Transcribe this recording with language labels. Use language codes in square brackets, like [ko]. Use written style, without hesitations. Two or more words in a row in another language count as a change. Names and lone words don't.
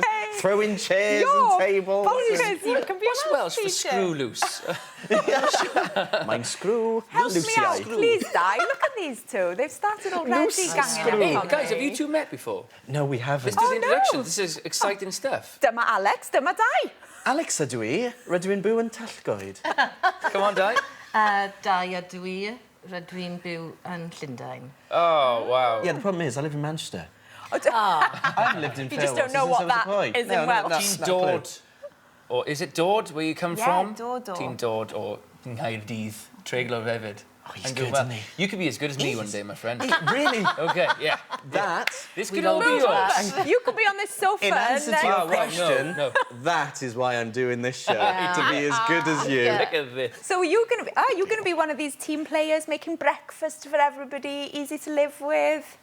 [en] Throwing chairs and tables. Bonkers, you can be a Welsh for screw loose. Mine screw. Help me out, please, Di. Look at these two. They've started already ganging up on me. Guys, have you two met before? No, we haven't. This is introduction. This is exciting stuff. [cy] Dyma Alex, dyma Di. Alex ydw I, rydw i'n byw yn Tyllgoed. [en] Come on, Di. [cy] Di ydw I, rydw i'n byw yn Llundain. [en] Oh, wow. Yeah, the problem is, I live in Manchester. I haven't lived in Fairwater. You just don't know what that is in Welsh. Team Dord. Or is it Dord, where you come from? Dord. Team Dord or [cy] Nghaerdydd. Treiglo hefyd. [en] Oh, he's good, isn't he? You could be as good as me one day, my friend. Really? OK, yeah. This could all be yours. You could be on this sofa. In answer to your question, that is why I'm doing this show, to be as good as you. Look at this. So are you going to be one of these team players making breakfast for everybody, easy to live with?